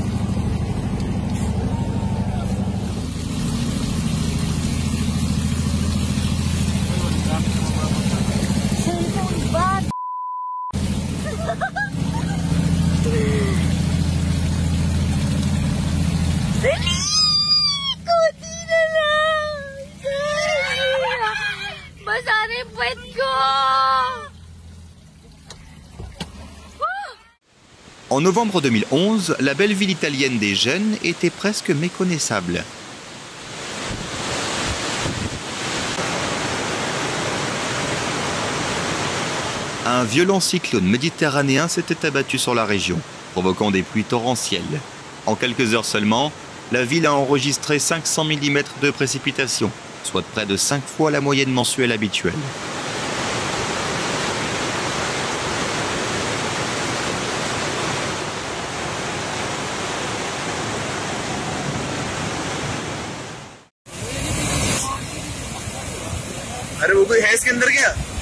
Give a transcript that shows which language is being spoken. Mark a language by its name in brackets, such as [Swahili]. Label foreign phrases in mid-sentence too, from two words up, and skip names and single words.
[Filipino] Bad. Dali! Kunti na lang! Basa na yung puwet ko! [French] En novembre 2011, la belle ville italienne des Gênes était presque méconnaissable. Un violent cyclone méditerranéen s'était abattu sur la région, provoquant des pluies torrentielles. En quelques heures seulement, la ville a enregistré 500 mm de précipitations, soit près de 5 fois la moyenne mensuelle habituelle. [Hindi] अरे वो कोई है इसके अंदर क्या?